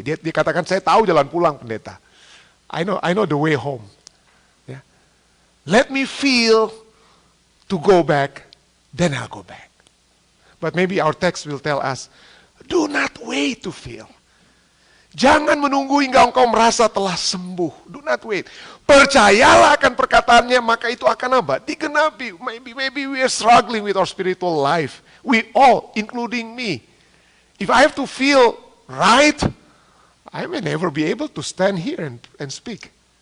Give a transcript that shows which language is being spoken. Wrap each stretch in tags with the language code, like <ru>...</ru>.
<id>Dia katakan, saya tahu jalan pulang, pendeta.</id> <en>I know the way home. Yeah. Let me feel to go back, then I'll go back. But maybe our text will tell us, do not wait to feel.</en> <id>Jangan menunggu hingga engkau merasa telah sembuh.</id> <en>Do not wait.</en> <id>Percayalah akan perkataannya, maka itu akan apa? Digenapi.</id> <en>Maybe we are struggling with our spiritual life. We all, including me. If I have to feel right, I may never be able to stand here and speak.</en>